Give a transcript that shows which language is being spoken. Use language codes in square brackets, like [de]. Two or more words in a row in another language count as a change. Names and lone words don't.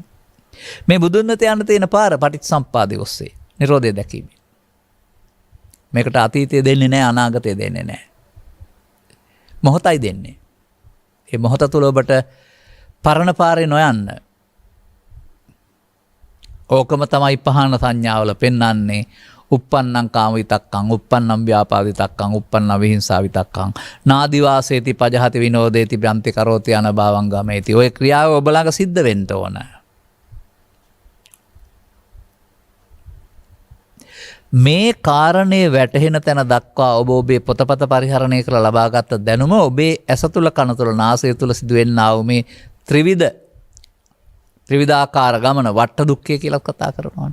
[si] මේ බුදුන් වෙත යන්න තියෙන පාර පටිච්චසම්පාදයේ ඔස්සේ නිරෝධය දැකීම. මේකට අතීතය දෙන්නේ නැහැ, අනාගතය දෙන්නේ නැහැ. මොහොතයි දෙන්නේ. ඒ මොහොත තුල ඔබට පරණ පාරේ නොයන්න. ඕකම තමයි පහන සංඥාවල පෙන්වන්නේ. [pi] uppannam kama vitakkam, uppannam vyapada vitakkam, uppannam vihinsa vitakkam. නාදි වාසේති පජහති විනෝදේති බ්‍රන්ති කරෝති අනභවං ගමේති. [si] ඔය ක්‍රියාව ඔබ ළඟ සිද්ධ වෙන්න ඕන. මේ කාරණේ වැටහෙන තැන දක්වා ඔබ ඔබේ පොතපත පරිහරණය කරලා ලබාගත් දැනුම ඔබේ ඇස තුල කන තුල නාසය තුල සිදුවෙනා වූ මේ ත්‍රිවිධාකාර ගමන වට්ට දුක්ඛය කියලා කතා කරනවානේ.